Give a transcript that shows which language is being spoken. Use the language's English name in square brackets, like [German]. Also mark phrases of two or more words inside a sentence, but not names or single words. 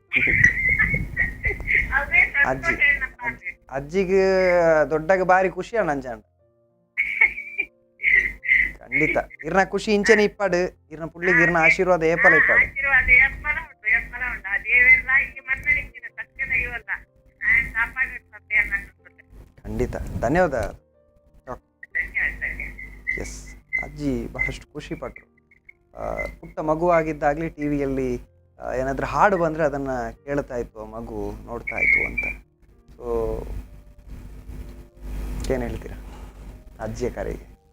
[Tulu] ಅಜ್ಜಿ ಅಜ್ಜಿಗೆ ದೊಡ್ಡಗ ಬಾರಿ ಖುಷಿ ಅಣ್ಣಂಜಾಂಡ. ಖಂಡಿತ ಇರ್ನ ಖುಷಿ ಇಂಚನೆ ಇಪ್ಪಡು, ಇರ್ನ ಪುಳ್ಳಿಗೆ ಇರ್ನ ಆಶೀರ್ವಾದ ಏಪಲ ಇಪ್ಪಡು. ಖಂಡಿತ, ಧನ್ಯವಾದ. [Kannada] ಎಸ್, ಅಜ್ಜಿ ಬಹಳಷ್ಟು ಖುಷಿ ಪಟ್ಟರು. ಪುಟ್ಟ ಮಗುವಾಗಿದ್ದಾಗಲೇ ಟಿ ವಿಯಲ್ಲಿ ಏನಾದರೂ ಹಾಡು ಬಂದರೆ ಅದನ್ನು ಕೇಳ್ತಾ ಇತ್ತು ಮಗು, ನೋಡ್ತಾ ಇತ್ತು ಅಂತ. ಸೊ ಏನು ಹೇಳ್ತೀರಾ ಅಜ್ಜಿಯ ಕರೆಗೆ?